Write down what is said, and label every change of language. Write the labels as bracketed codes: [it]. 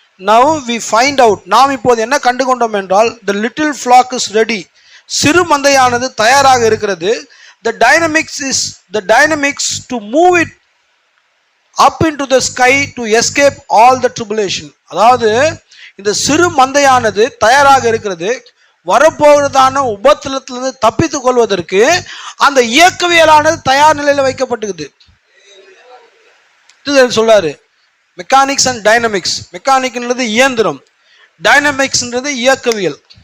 [en] Now we find out, [ta] நாம் இப்போது என்ன கண்டு கொண்டோம் என்றால், [en] the little flock is ready, [ta] சிறு மந்தையானது தயாராக இருக்கிறது. [en] The dynamics to move it up into the sky to escape all the tribulation. [ta] அதாவது இந்த சிறு மந்தையானது தயாராக இருக்கிறது, வரப்போகிறதான உபத்திரத்திலிருந்து தப்பித்துக் கொள்வதற்கு அந்த இயக்கவியலானது தயார் நிலையில் வைக்கப்பட்டிருக்குது. சொல்றாரு மெக்கானிக்ஸ் அண்ட் டைனமிக்ஸ். மெக்கானிக்ன்றது இயந்திரம், டைனமிக்ஸ்ன்றது இயக்கவியல்.